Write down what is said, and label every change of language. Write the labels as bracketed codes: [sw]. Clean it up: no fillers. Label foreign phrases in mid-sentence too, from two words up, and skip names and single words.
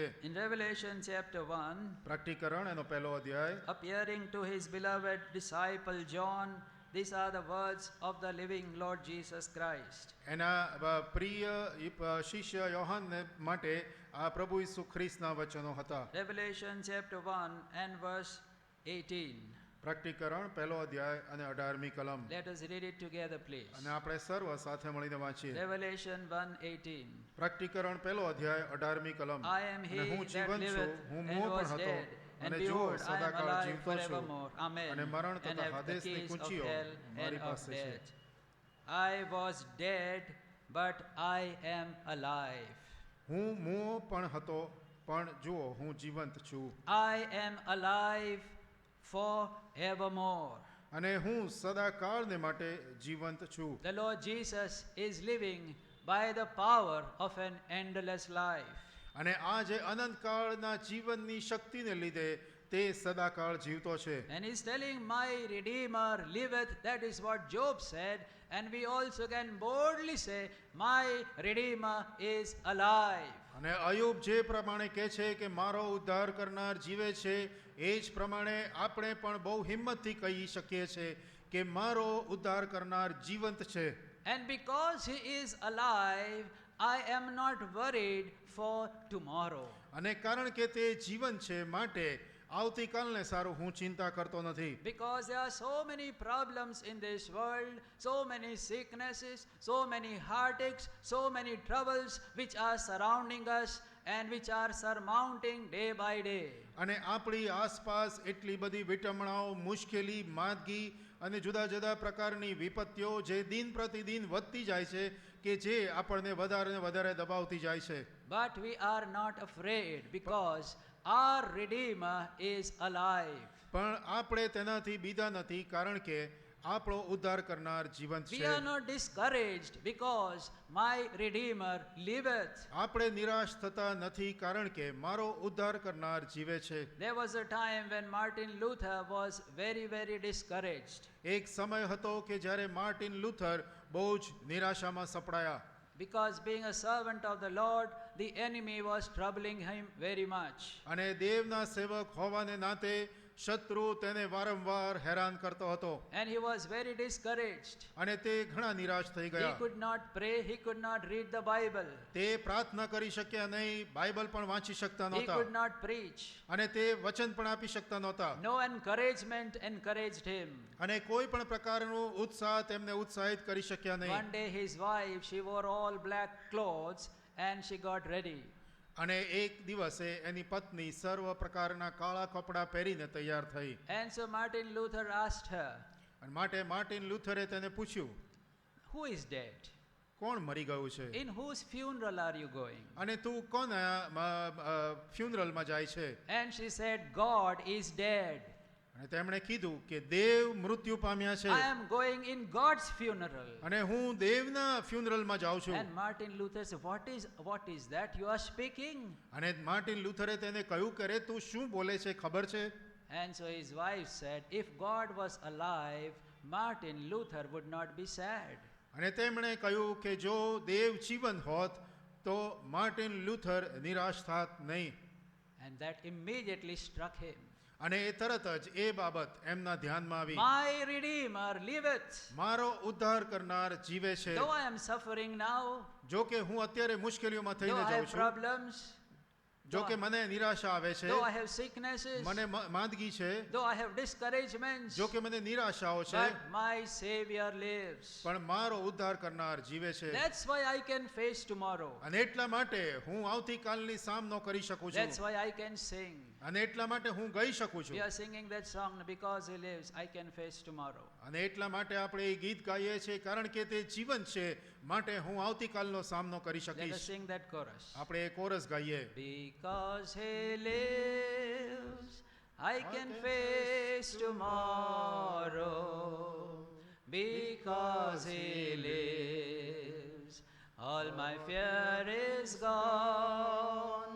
[en] In Revelation chapter 1, [gu] પ્રકટીકરણ એનો પહેલો અધ્યાય [en] appearing to his beloved disciple John, these are the words of the living Lord Jesus Christ. [gu] એના પ્રિય શિષ્ય યોહાનને માટે આ પ્રભુ ઈસુ ખ્રિસ્તના વચનો હતા. [en] Revelation chapter 1 and verse 18. [gu] પ્રકટીકરણ 1 અધ્યાય અને 18મી કલમ. [en] Let us read it together, please. [gu] અને આપણે સર્વ સાથે મળીને વાંચીએ. [en] Revelation 1:18. [gu] પ્રકટીકરણ 1 અધ્યાય 18મી કલમ. [en] I am he [gu] અને હું [en] that [gu] જીવંત છું, [en] liveth [gu] હું [en] and [gu] મોહ પણ [en] was [gu] હતો, [en] dead, and [gu] અને જુઓ [en] behold, I am [gu] સદાકાળ [en] alive [gu] જીવતો છું, [en] forevermore. Amen. [gu] અને મરણ [en] And [gu] તથા [en] have the [gu] હાદેસની [en] keys of [gu] કૂંચીઓ [en] hell [gu] મારી [en] and of [gu] પાસે છે. [en] death. I was dead, but I am alive. [gu] હું મોહ પણ હતો, પણ જુઓ હું જીવંત છું, [en] I am alive forevermore. [gu] અને હું સદાકાળને માટે જીવંત છું. [en] The Lord Jesus is living by the power of an endless life. [gu] અને આ જે અનંતકાળના જીવનની શક્તિને લીધે તે સદાકાળ જીવતો છે. [en] And he's telling, my Redeemer liveth. That is what Job said. And we also can boldly say, my Redeemer is alive. [gu] અને અયુબ જે પ્રમાણે કહે છે કે મારો ઉદ્ધાર કરનાર જીવે છે, એ જ પ્રમાણે આપણે પણ બહુ હિંમતથી કહી શકીએ છીએ કે મારો ઉદ્ધાર કરનાર જીવંત છે. [en] And because he is alive, I am not worried for tomorrow. [gu] અને કારણ કે તે જીવન છે માટે આવતીકાલને સારું હું ચિંતા કરતો નથી. [en] Because there are so many problems in this world, so many sicknesses, so many heartaches, so many troubles which are surrounding us and which are surmounting day by day. [gu] અને આપણી આસપાસ એટલી બધી વિટમણાઓ, મુશ્કેલી, માંદગી અને જુદા જુદા પ્રકારની વિપત્તિઓ જે દિન પ્રતિદિન વધતી જાય છે કે જે આપણને વધારે ને વધારે દબાવતી જાય છે. [en] But we are not afraid because our Redeemer is alive. [gu] પણ આપણે તેનાથી બીધા નથી કારણ કે આપણો ઉદ્ધાર કરનાર જીવંત [en] We [gu] છે. [en] are not discouraged because my Redeemer liveth. [gu] આપણે નિરાશ થતા નથી કારણ કે મારો ઉદ્ધાર કરનાર જીવે છે. [en] There was a time when Martin Luther was very, very discouraged. [gu] એક સમય હતો કે જ્યારે માર્ટિન લૂથર બહુ જ નિરાશામાં સપડાયા. [en] Because being a servant of the Lord, the enemy was troubling him very much. [gu] અને દેવના સેવક હોવાને નાતે શત્રુ તેને વારંવાર હેરાન કરતો હતો. [en] And he was very discouraged. [gu] અને તે ઘણા નિરાશ થઈ [en] He [gu] ગયા. [en] could not pray, he could not read the Bible. [gu] તે પ્રાર્થના કરી શક્યા નહીં, બાઇબલ પણ વાંચી શકતા [en] He [gu] નહોતા, [en] could not preach. [gu] અને તે વચન પણ આપી શકતા નહોતા. [en] No encouragement encouraged him. [gu] અને કોઈ પણ પ્રકારનું ઉત્સાહ તેમને ઉત્સાહિત કરી શક્યા નહીં. [en] One day his wife, she wore all black clothes and she got ready. [gu] અને એક દિવસે એની પત્ની સર્વ પ્રકારના કાળા કપડા પહેરીને તૈયાર થઈ. [en] And so Martin Luther asked her, [gu] અને માટે માર્ટિન લૂથરે તેને પૂછ્યું, [en] who is dead? [gu] કોણ મરી ગયું છે? [en] In whose funeral are you going? [gu] અને તું કોના ફ્યુનરલમાં જાય છે? [en] And she said, God is dead. [gu] અને તેમણે કીધું કે દેવ મૃત્યુ પામ્યા છે, [en] I am going in God's funeral. [gu] અને હું દેવના ફ્યુનરલમાં જાઉં છું. [en] And Martin Luther said, what is that you are speaking? [gu] અને માર્ટિન લૂથરે તેને કહ્યું કે રે તું શું બોલે છે, ખબર છે? [en] And so his wife said, if God was alive, Martin Luther would not be sad. [gu] અને તેમણે કહ્યું કે જો દેવ જીવન હોત તો માર્ટિન લૂથર નિરાશ થાત નહીં. [en] And that immediately struck him. [gu] અને એ તરત જ એ બાબત એમના ધ્યાનમાં આવી. [en] My Redeemer liveth. [gu] મારો ઉદ્ધાર કરનાર જીવે છે. [en] Though I am suffering now, [gu] જો કે હું અત્યારે મુશ્કેલીઓમાં [en] though [gu] થઈને [en] I [gu] જાઉં [en] have [gu] છું, [en] problems, [gu] જો કે મને નિરાશા આવે છે, [en] though I have sicknesses, [gu] મને માંદગી છે, [en] though I have discouragements, [gu] જો કે મને નિરાશાઓ છે, [en] but my Savior lives. [gu] પણ મારો ઉદ્ધાર કરનાર જીવે છે. [en] That's why I can face tomorrow. [gu] અને એટલા માટે હું આવતીકાલની સામનો કરી શકું છું. [en] That's why I can sing. [gu] અને એટલા માટે હું ગાઈ શકું છું. [en] We are singing that song, because He lives, I can face tomorrow. [gu] અને એટલા માટે આપણે એ ગીત ગાઈએ છીએ કારણ કે તે જીવન છે, માટે હું આવતીકાલનો સામનો કરી [en] Let us [gu] શકીશ. [en] sing that chorus. [gu] આપણે એ કોરસ ગાઈએ. [en] Because He lives, I can face tomorrow. Because He lives, all my fear is gone.